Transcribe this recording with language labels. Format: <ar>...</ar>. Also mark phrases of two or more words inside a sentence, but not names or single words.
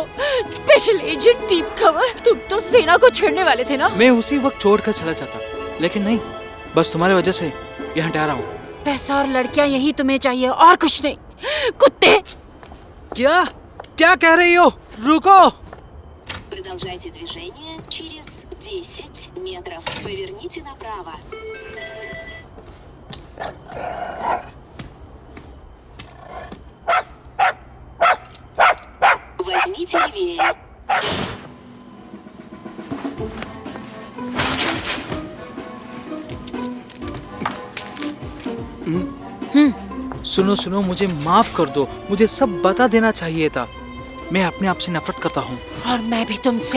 <en>Special Agent Deep Cover,</en> <hi>तुम तो सेना को छेड़ने वाले थे ना? मैं उसी वक्त छोड़कर चला जाता, लेकिन नहीं, बस तुम्हारी वजह से यहाँ ठहरा हूँ। पैसा और लड़कियाँ यही तुम्हें चाहिए और कुछ नहीं। कुत्ते! क्या क्या कह रही हो? रुको।</hi> <ru>Продолжайте движение через 10 метров. Поверните направо. Возьмите левее.</ru> <hi>सुनो सुनो, मुझे माफ कर दो, मुझे सब बता देना चाहिए था। मैं अपने आप से नफरत करता हूँ। और मैं भी तुमसे।</hi>